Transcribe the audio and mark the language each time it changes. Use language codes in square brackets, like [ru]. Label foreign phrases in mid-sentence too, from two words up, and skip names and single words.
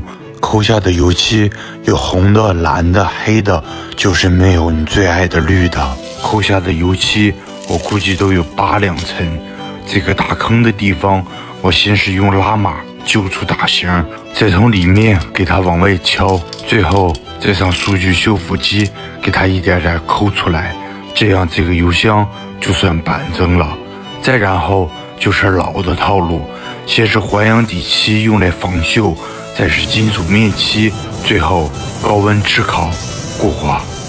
[zh] 摳下的油漆有紅的、藍的、黑的，就是沒有你最愛的綠的。摳下的油漆我估計都有8兩層。這個大坑的地方，我先是用拉馬揪出大形，再從裡面給它往外敲，最後再上數據修復機給它一點點摳出來，這樣這個油箱就算板正了。再然後就是老的套路，先是環氧底漆用來防鏽，再是金屬面漆，最後高溫炙烤固化。